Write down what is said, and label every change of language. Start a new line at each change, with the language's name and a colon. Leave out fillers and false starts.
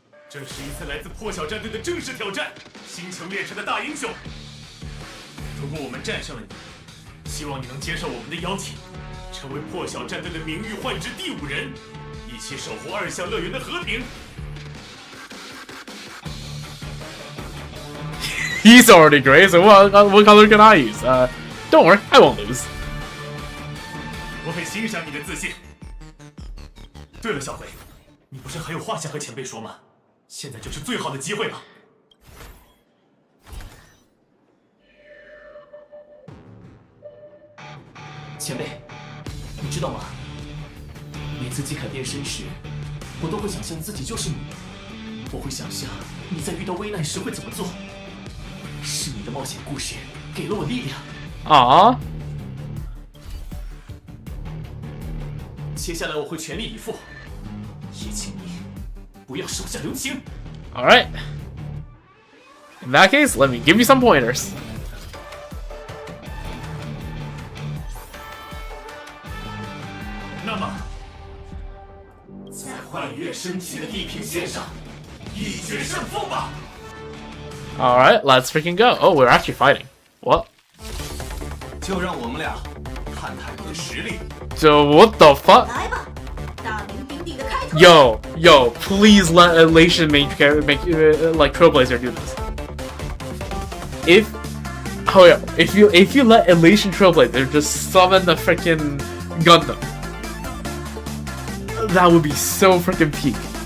Chinese: 这是一次来自破晓战队的正式挑战，星穹列车的大英雄。如果我们战胜了你，希望你能接受我们的邀请，成为破晓战队的名誉幻之第5人，一起守护2项乐园的和平。
English: He's already great, so what color can I use? Don't worry, I won't lose.
Chinese: 我很欣赏你的自信。对了，小辉，你不是还有话想和前辈说吗？现在就是最好的机会了。前辈，你知道吗？每次季凯变身时，我都会想象自己就是你，我会想象你在遇到危难时会怎么做。是你的冒险故事给了我力量。啊！接下来我会全力以赴，也请你不要手下留情。
English: All right. In that case, let me give you some pointers.
Chinese: 那么，在幻月升起的地平线上，一决胜负吧。
English: All right, let's freaking go. Oh, we're actually fighting. What?
Chinese: 就让我们俩看看你的实力。
English: So what the fuck?
Chinese: 来吧，大名鼎鼎的开拓。
English: Yo, please let Elation make like Trailblazer do this. If you let Elation Trailblazer just summon the freaking Gundam, that would be so freaking peak.